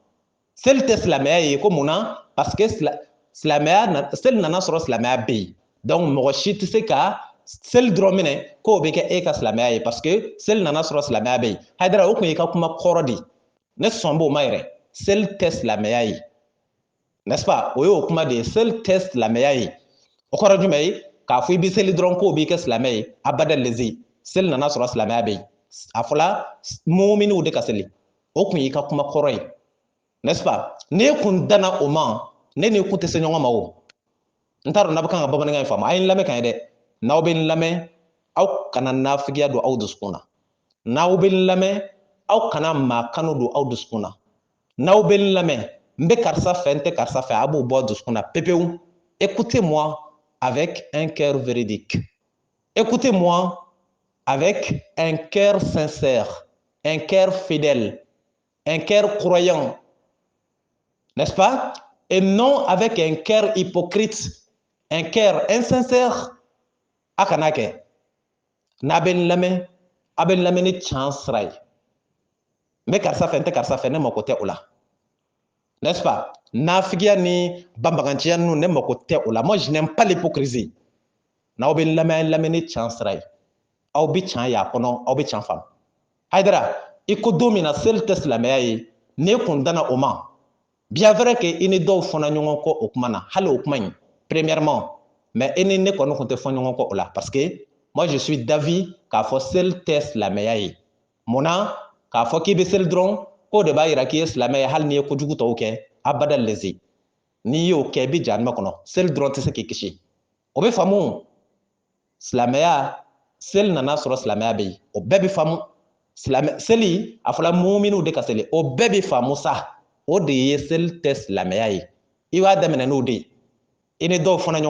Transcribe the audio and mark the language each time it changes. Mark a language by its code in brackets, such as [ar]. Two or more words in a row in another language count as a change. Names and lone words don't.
[bm] seli tɛ silamɛya ye ko mun na parce que silamɛya seli nana sɔrɔ silamɛya bɛ yen donc mɔgɔ si tɛ se ka seli dɔrɔn minɛ k'o bɛ kɛ e ka silamɛya ye parce que seli nana sɔrɔ silamɛya bɛ yen hayidara o kun ye i ka kuma kɔrɔ de ne sɔn b'o ma yɛrɛ seli tɛ silamɛya ye [fr] n'est-ce pas [bm] o y'o kuma de ye seli tɛ silamɛya ye o kɔrɔ jumɛn ye k'a fɔ i bɛ seli dɔrɔn k'o b'i kɛ silamɛ ye abada leze seli nana sɔrɔ silamɛya bɛ yen a fɔla muminiw de ka seli o kun y'i ka kuma kɔrɔ ye [fr] n'est-ce pas [bm] n'e kun danna o ma ne ni kun tɛ se ɲɔgɔn ma o n t'a dɔn n'a bɛ kan ka bamanankan in faamu a ye n lamɛn ka ɲɛ dɛ n'aw bɛ n lamɛn aw kana nafigiya don aw dusukun na n'aw bɛ n lamɛn aw kana maakanu don aw dusukun na n'aw bɛ n lamɛn n bɛ karisa fɛ n tɛ karisa fɛ a b'o bɔ dusukun na pepewu [fr] écoutez-moi avec un cœur véridique écoutez-moi avec un cœur sincère un cœur fidèle un cœur croyant n'est-ce pas et non avec un cœur hypocrite un cœur insincère [bm] a kana kɛ n'a bɛ n lamɛn a bɛ n lamɛn ni tiɲɛ sira ye n bɛ karisa fɛ n tɛ karisa fɛ ne mako tɛ o la [fr] n'est-ce pas [bm] nafigiya ni banbaganciya ninnu ne mako tɛ o la [fr] moi je n'aime pas l'hypocrisie [bm] n'aw bɛ n lamɛn a ye lamɛn ni tiɲɛ sira ye aw bɛ tiɲɛ y'a kɔnɔ aw bɛ tiɲɛ faamu hayidara i ko don min na seli tɛ silamɛya ye n'e kun danna o ma [fr] bien vrai que [bm] i ni dɔw fɔnna ɲɔgɔn kɔ o kuma na hali o kuma in [fr] premièrement mais [bm] i ni ne kɔni kun tɛ fɔ ɲɔgɔn kɔ o la [fr] parce que moi je suis d'avis [bm] k'a fɔ seli tɛ silamɛya ye mun na k'a fɔ k'i bɛ seli dɔrɔn k'o de b'a yira k'i ye silamɛ ye hali n'i ye kojugu tɔw kɛ abada leze n'i y'o kɛ i bɛ jahanama kɔnɔ seli dɔrɔn tɛ se k'i kisi o bɛ faamu silamɛya seli nana sɔrɔ silamɛya bɛ yen o bɛɛ bɛ faamu seli a fɔla muminiw de ka seli o bɛɛ bɛ faamu sa o de ye seli tɛ silamɛya ye i b'a daminɛ n'o de ye i ni dɔw fɔnna